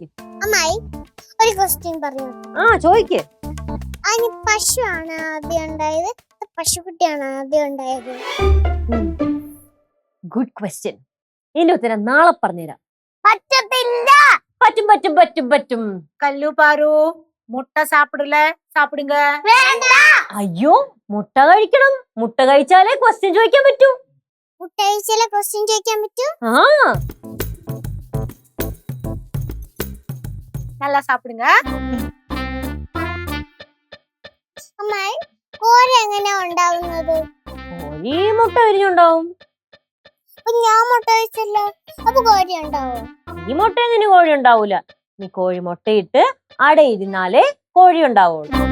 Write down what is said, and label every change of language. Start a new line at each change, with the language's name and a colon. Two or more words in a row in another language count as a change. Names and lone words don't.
Malayalam: അമ്മായി ഒരു ക്വസ്റ്റ്യൻ പറയൂ. ആ ചോദിക്ക്. അതിന് പശുവാണ് ആദ്യം ഉണ്ടായത് പശുക്കുട്ടിയാണ് ആദ്യം ഉണ്ടായത്?
English: good question.
Malayalam: ഇതിന്റെ ഉത്തരം നാളെ പറഞ്ഞുതരാം. പറ്റത്തില്ല. പറ്റും പറ്റും പറ്റും പറ്റും.
Tamil: கல்லு பாரு, முட்டை சாப்பிடல, சாப்பிடுங்க.
Malayalam: വേണ്ട. അയ്യോ, മുട്ട കഴിക്കണം. മുട്ട കഴിച്ചാലേ ക്വസ്റ്റ്യൻ ചോദിക്കാൻ പറ്റൂ. മുട്ട കഴിച്ചാലേ ക്വസ്റ്റ്യൻ ചോദിക്കാൻ പറ്റൂ. ആ
Tamil: நல்லா சாப்பிடுங்க.
Malayalam: അമ്മായി കോഴി എങ്ങനെയാ ഉണ്ടാവുന്നത്? കോഴി മുട്ട വിരിഞ്ഞുണ്ടാവും. അപ്പൊ ഞാൻ മുട്ട കഴിച്ചല്ലോ, അപ്പൊ കോഴി ഉണ്ടാവോ? ഈ മുട്ട എങ്ങനെ കോഴി ഉണ്ടാവൂല. നീ കോഴി മുട്ടയിട്ട് അടയിരുന്നാലേ കോഴി ഉണ്ടാവുള്ളൂ.